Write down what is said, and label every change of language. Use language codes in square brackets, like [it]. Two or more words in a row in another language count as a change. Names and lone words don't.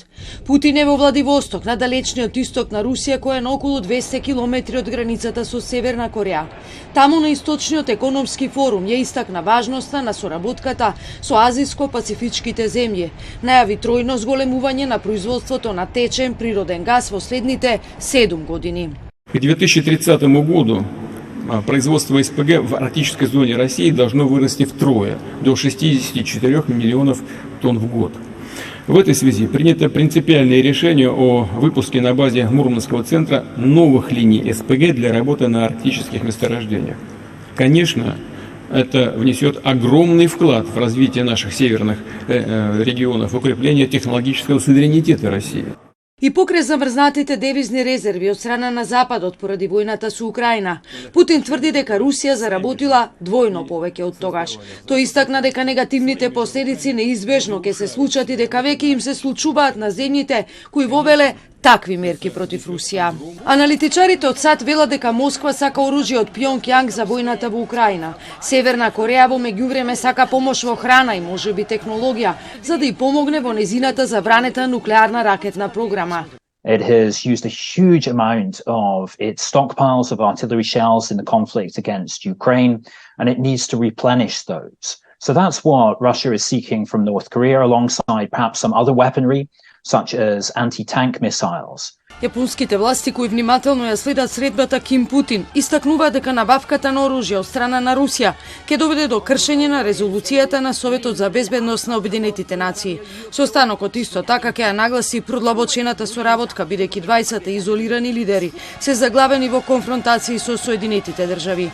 [mk] Путин е во Владивосток, на далечниот исток на Русија, која е на околу 200 километри од границата со Северна Кореја. Таму на источниот економски форум ја истакна важноста на соработката со азијско-пацифичките земји. Најави тројно зголемување на производството на течен природен газ во следните 7 години. [ru] К 2030 году производство СПГ в арктической зоне России должно вырасти втрое, до 64 миллионов тонн в год. В этой связи принято принципиальное решение о выпуске на базе Мурманского центра новых линий СПГ для работы на арктических месторождениях. Конечно, это внесет огромный вклад в развитие наших северных регионов, в укрепление технологического суверенитета России. [mk] И покрај замрзнатите девизни резерви од страна на Западот поради војната со Украина, Путин тврди дека Русија заработила двојно повеќе од тогаш. Тој истакна дека негативните последици неизбежно ќе се случат и дека веќе им се случуваат на земјите кои вовеле такви мерки против Русија. Аналитичарите од САД велат дека Москва сака оружје од Пјонкјанг за војната во Украина. Северна Кореја во меѓувреме сака помош во храна и можеби технологија, за да и помогне во незината забранета нуклеарна ракетна програма. [en] It has used a huge amount of its stockpiles of artillery shells in the conflict against Ukraine, and it needs to replenish those. So that's what Russia is seeking from North Korea, alongside perhaps some other weaponry, such as anti-tank missiles. [mk] Јапонските власти кои внимателно ја следат средбата Ким Путин истакнуваат дека набавката на оружје од страна на Русија ќе доведе до кршење на резолуцијата на Советот за безбедност на Обединетите нации. Состанокот исто така ќе ја нагласи продлабочената соработка, бидејќи двајцата изолирани лидери се заглавени во конфронтации со Соединетите држави.